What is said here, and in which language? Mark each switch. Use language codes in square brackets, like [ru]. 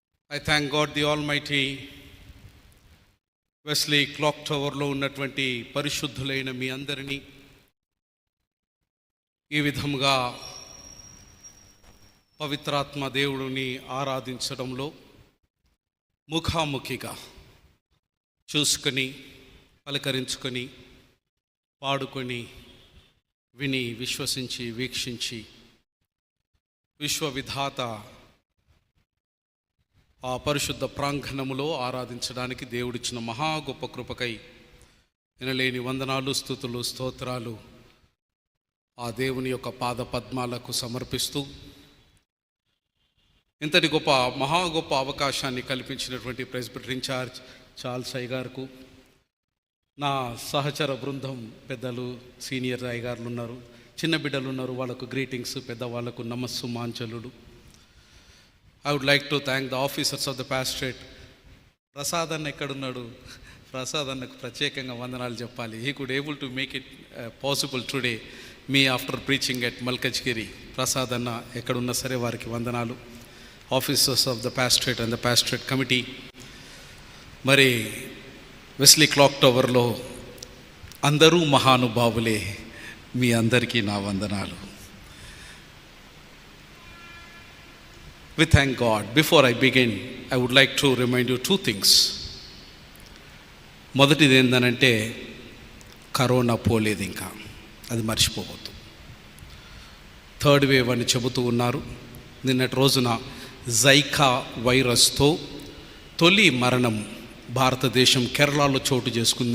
[en] I thank God the Almighty. [te] Wesley clock టవర్లో ఉన్నటువంటి పరిశుద్ధులైన మీ అందరినీ ఈ విధముగా పవిత్రాత్మ దేవుడిని ఆరాధించడంలో ముఖాముఖిగా చూసుకొని పలకరించుకొని పాడుకొని విని విశ్వసించి వీక్షించి విశ్వవిధాత ఆ పరిశుద్ధ ప్రాంగణములో ఆరాధించడానికి దేవుడిచ్చిన మహా గొప్ప కృపకై వినలేని వందనాలు, స్తుతులు, స్తోత్రాలు ఆ దేవుని యొక్క పాద పద్మాలకు సమర్పిస్తూ ఇంతటి మహా గొప్ప అవకాశాన్ని కల్పించినటువంటి ప్రెసిడెంట్ ఇన్ఛార్జ్ చార్ల్స్ అయ్య గారికి, నా సహచర బృందం పెద్దలు, సీనియర్ అయ్యగారులు ఉన్నారు, చిన్న బిడ్డలు ఉన్నారు, వాళ్ళకు greetings, పెద్దవాళ్లకు నమస్సు మాంచలుడు. [en] I would like to thank the officers of the pastorate. [te] Prasad అన్న ఎక్కడున్నాడు? ప్రసాద్ అన్నకు ప్రత్యేకంగా వందనాలు చెప్పాలి. [en] He could able to make it possible today me after preaching at Malkajgiri. [te] Prasad అన్న ఎక్కడున్నా సరే వారికి వందనాలు. [en] Officers of the pastorate and the pastorate committee. [te] మరి వెస్లీ క్లాక్ టవర్లో అందరూ మహానుభావులే, మీ అందరికీ నా వందనాలు. [en] We thank God. Before I begin, I would like to remind you two things. [te] మొదటిది ఏంటంటే కరోనా పోలేదు, ఇంకా అది మర్చిపోవద్దు. థర్డ్ వేవ్ అని చెబుతూ ఉన్నారు. నిన్నటి రోజున జైకా వైరస్తో తొలి మరణం భారతదేశం కేరళలో చోటు చేసుకుంది.